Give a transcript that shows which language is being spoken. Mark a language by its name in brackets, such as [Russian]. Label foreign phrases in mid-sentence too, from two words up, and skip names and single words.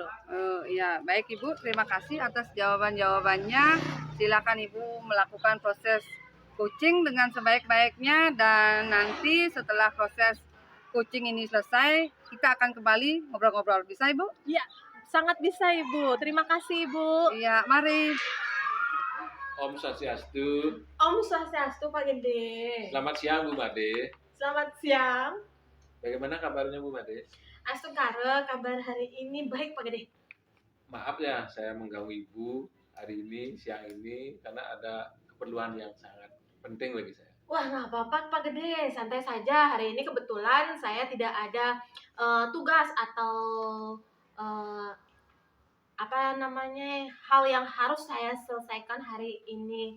[Indonesian] Ya, baik Ibu, terima kasih atas jawaban-jawabannya. Silakan Ibu melakukan proses coaching dengan sebaik-baiknya, dan nanti setelah proses coaching ini selesai, kita akan kembali ngobrol-ngobrol. Bisa Ibu? Ya, sangat bisa Ibu. Terima kasih Ibu. Iya, mari. [Balinese] Om Swastiastu. Om Swastiastu Pak Gede. [Indonesian] Selamat siang Bu Made. Selamat siang. Bagaimana kabarnya Bu Made? [Balinese] Astung Kare, [Indonesian] kabar hari ini baik Pak Gede. Maaf ya saya mengganggu Ibu hari ini, siang ini, karena ada keperluan yang sangat penting bagi saya. Wah, nggak apa-apa Pak Gede, santai saja. Hari ini kebetulan saya tidak ada tugas atau apa namanya, hal yang harus saya selesaikan hari ini.